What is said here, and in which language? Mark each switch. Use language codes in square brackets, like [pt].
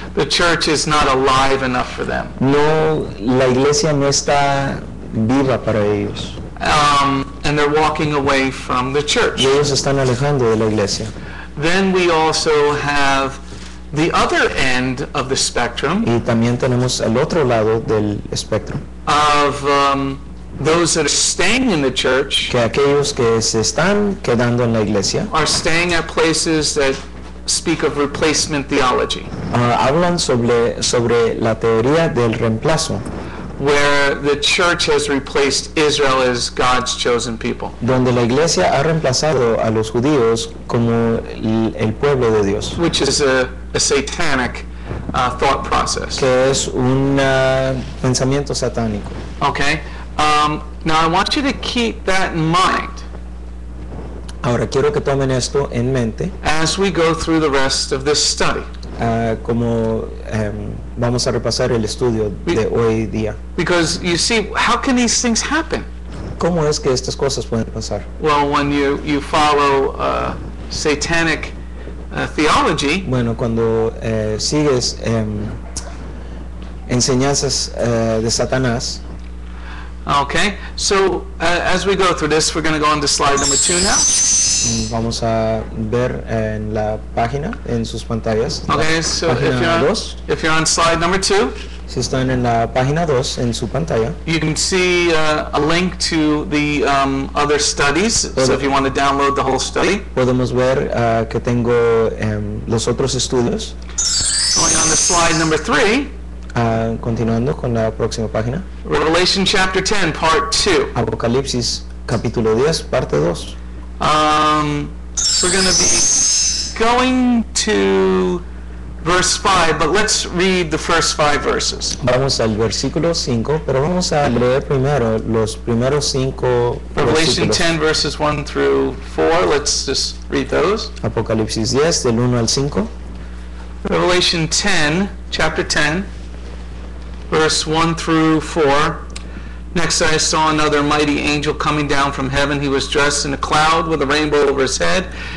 [en] The church is not alive enough for them. [es] No, la iglesia no está viva para ellos. [en] And they're walking away from the church. [es] Y ellos están alejando de la iglesia. [en] Then we also have the other end of the spectrum [es] Y también tenemos el otro lado del espectro, [en] of those that are staying in the church [es] que aquellos que se están quedando en la iglesia [en] are staying at places that speak of replacement theology, [es] hablan sobre la teoría del reemplazo, [en] where the church has replaced Israel as God's chosen people. [es] donde la iglesia ha reemplazado a los judíos como el pueblo de Dios, [en] Which is a satanic thought process. [es] que es un pensamiento satánico. [en] Okay? Now I want you to keep that in mind [es] Ahora quiero que tomen esto en mente [en] as we go through the rest of this study. [es] como vamos a repasar el estudio de hoy día. [en] Because you see, how can these things happen? [es] ¿Cómo es que estas cosas pueden pasar? [en] Well, when you follow satanic theology, [es] Bueno, cuando sigues enseñanzas de Satanás, [en] okay? So as we go through this, we're going to go on to slide number 2 now. [es] vamos a ver en la página, en sus pantallas, [en] Okay, [es] la [en] so [es] página 2. [en] if you're on slide number 2, [es] Si están en la página 2 en su pantalla, [en] you can see a link to the other studies. So if you want to download the whole study, [es] podemos ver que tengo los otros estudios. [en] going on to slide number 3, [es] Continuando con la próxima página, [en] Revelation chapter 10, part 2. [es] Apocalipsis capítulo 10, parte 2. [en] We're going to be going to verse 5, but let's read the first 5 verses. [es] Vamos al versículo 5, pero vamos a leer primero los primeros 5 [en] Revelation [es] versículos. [en] 10 verses 1 through 4, let's just read those. [es] Apocalipsis 10, del 1 al 5. [en] Revelation 10, chapter 10, verse 1 through 4. Next I saw another mighty angel coming down from heaven. He was dressed in a cloud with a rainbow over his head.